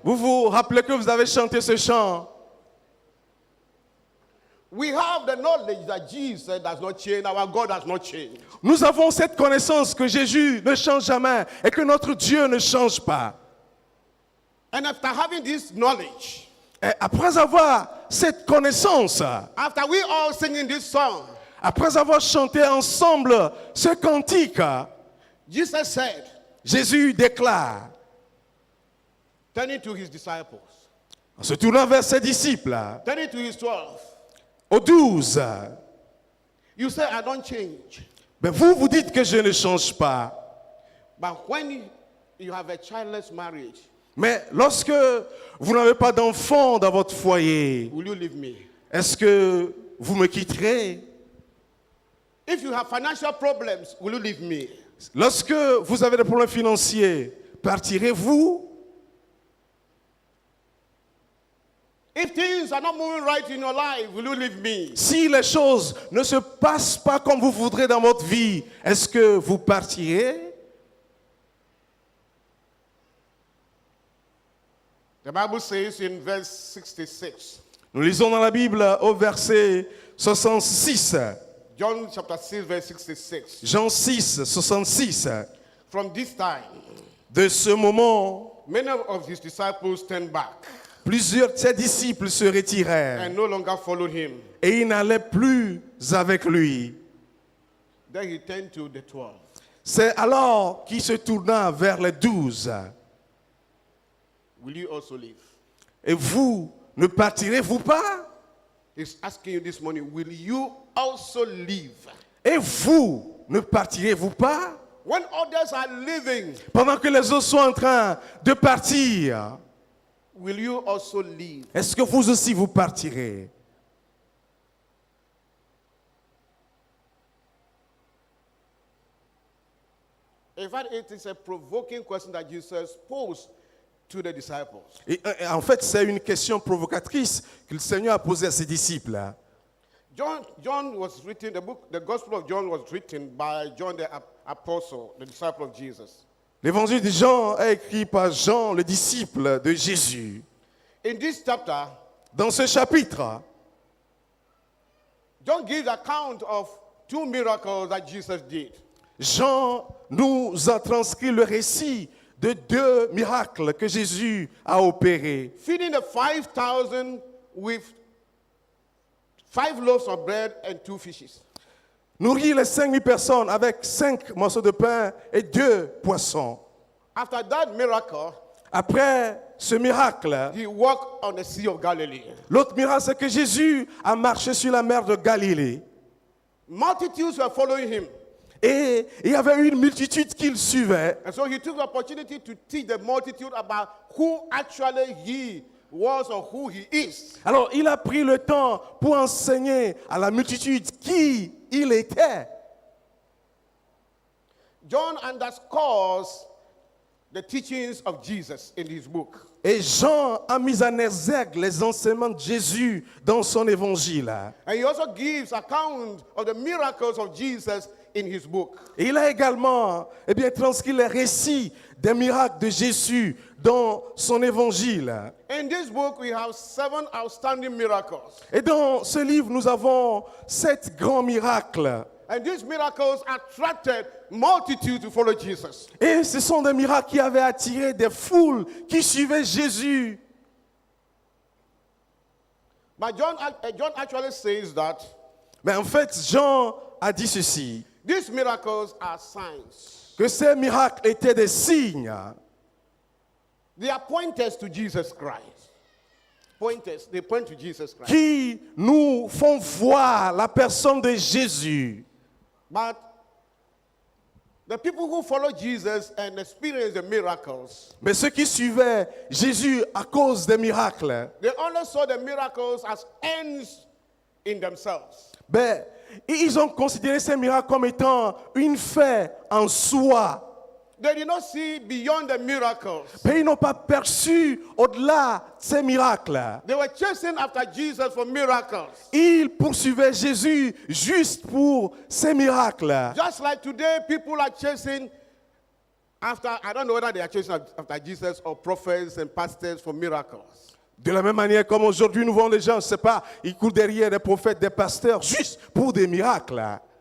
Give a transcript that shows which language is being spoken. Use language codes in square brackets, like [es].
[fr] Vous vous rappelez que vous avez chanté ce chant? [en] We have the knowledge that Jesus does not change, our God has not changed. [fr] Nous avons cette connaissance que Jésus ne change jamais et que notre Dieu ne change pas. [en] And after having this knowledge, [fr] Et après avoir cette connaissance, [en] after we all singing this song, [fr] après avoir chanté ensemble ce cantique, [en] Jesus said, [fr] Jésus déclare, [en] turning to his disciples, [fr] en se tournant vers ses disciples, [en] turning to his 12, [fr] aux 12, [en] you say, I don't change. [fr] ben vous dites que je ne change pas. [en] But when you have a childless marriage, [fr] Mais lorsque vous n'avez pas d'enfant dans votre foyer, [en] will you leave me? [fr] est-ce que vous me quitterez? [en] If you have financial problems, will you leave me? [fr] Lorsque vous avez des problèmes financiers, partirez-vous? [en] If things are not moving right in your life, will you leave me? [fr] Si les choses ne se passent pas comme vous voudrez dans votre vie, est-ce que vous partirez? [en] The Bible says in verse 66, [fr] Nous lisons dans la Bible au verset 66, [en] John chapter 6, verse 66. [fr] Jean 6, 66. [en] From this time, [fr] De ce moment, [en] many of his disciples turned back [fr] plusieurs de ses disciples se retirèrent [en] and no longer followed him. [fr] et ils n'allaient plus avec lui. [en] Then he turned to the 12. [fr] C'est alors qu'il se tourna vers les 12. [en] Will you also leave? [fr] Et vous, ne partirez-vous pas? [en] He's asking you this morning, will you also leave? [fr] Et vous, ne partirez-vous pas? [en] When others are leaving, [fr] Pendant que les autres sont en train de partir, [en] will you also leave? [fr] est-ce que vous aussi vous partirez? [en] In fact, it is a provoking question that Jesus posed to the disciples. [fr] Et, en fait, c'est une question provocatrice que le Seigneur a posée à ses disciples. [en] John was written, the Gospel of John was written by John the Apostle, the disciple of Jesus. [fr] L'évangile de Jean est écrit par Jean, le disciple de Jésus. [en] In this chapter, [fr] Dans ce chapitre, [en] John gives account of two miracles that Jesus did. [fr] Jean nous a transcrit le récit de 2 miracles que Jésus a opérés. [en] Feeding the 5,000 with 5 loaves of bread and 2 fishes. [fr] Nourrir les 5000 personnes avec 5 morceaux de pain et 2 poissons. [en] After that miracle, [fr] Après ce miracle, [en] he walked on the Sea of Galilee. [fr] l'autre miracle, c'est que Jésus a marché sur la mer de Galilée. [en] Multitudes were following him. [fr] Et il y avait une multitude qui le suivait. [en] And so he took the opportunity to teach the multitude about who actually he was or who he is. [fr] Alors il a pris le temps pour enseigner à la multitude qui il était. [en] John underscores the teachings of Jesus in his book. [fr] Et Jean a mis en exergue les enseignements de Jésus dans son évangile. [en] And he also gives account of the miracles of Jesus in his book. [fr] Et il a également transcrit les récits des miracles de Jésus dans son évangile. [en] In this book, we have 7 outstanding miracles. [fr] Et dans ce livre, nous avons 7 grands miracles. [en] And these miracles attracted multitudes to follow Jesus. [fr] Et ce sont des miracles qui avaient attiré des foules qui suivaient Jésus. [en] But John actually says that [fr] Mais en fait, Jean a dit ceci, [en] these miracles are signs. [fr] que ces miracles étaient des signes. [en] They are pointers to Jesus Christ. pointers. They point to Jesus Christ. [fr] qui nous font voir la personne de Jésus. [en] But the people who follow Jesus and experience the miracles, [fr] Mais ceux qui suivaient Jésus à cause des miracles, [en] they only saw the miracles as ends in themselves. [fr] ben, ils ont considéré ces miracles comme étant une fin en soi. [en] They did not see beyond the miracles. [fr] Mais ils n'ont pas perçu au-delà de ces miracles. [en] They were chasing after Jesus for miracles. [fr] Ils poursuivaient Jésus juste pour ces miracles. [en] Just like today, people are chasing after, I don't know whether they are chasing after Jesus or prophets and pastors for miracles. [fr] De la même manière comme aujourd'hui nous voyons les gens, je ne sais pas, ils courent derrière des prophètes, des pasteurs, juste pour des miracles.